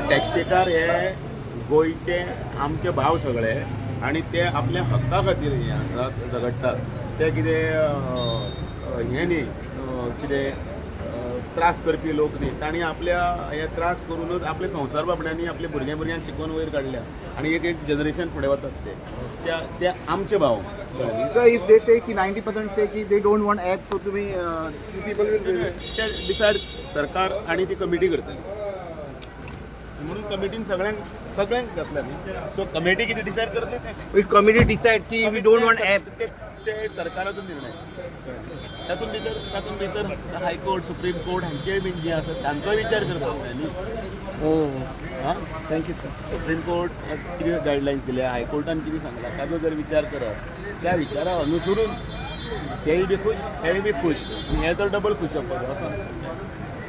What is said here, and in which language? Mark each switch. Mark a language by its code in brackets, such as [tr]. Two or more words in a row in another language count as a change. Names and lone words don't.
[kok] टॅक्सीकार हे गोंयचे आमचे भाव सगळे आणि ते आपल्या हक्का खातीर हे आसात झगडटात ते कितें हें न्ही कितें त्रास करपी लोक न्ही तांणी आपल्या हे त्रास करूनच आपले संवसार बाबड्यांनी आपल्या भुरग्यांक शिकोवन वयर काडल्या आणि एक जनरेशन फुडें वतात ते आमचे भाव [en] So if they say कि 90% say कि they don't want app, so तुम्ही people will [kok] ते डिसायड सरकार आणि ती कमिटी करतली म्हणून कमिटीन सगळ्यांक घातल्या न्ही सो कमिटी कितें डिसायड करतली ते [en] if committee decide कि we don't want app, [kok] ते सरकाराचो निर्णय तातूंत भितर हायकोर्ट सुप्रीम कोर्ट हांचेय बीन जे आसा तांचोय विचार करपाक जाय न्ही हां [en] thank you sir. [kok] सुप्रीम कोर्ट कितें गायडलायन्स दिल्या हायकोर्टान कितें सांगलां ताजो जर विचार करप त्या विचारा अनुसरून तेय बी खूश हेय बी खूश हे तर डबल खूश असो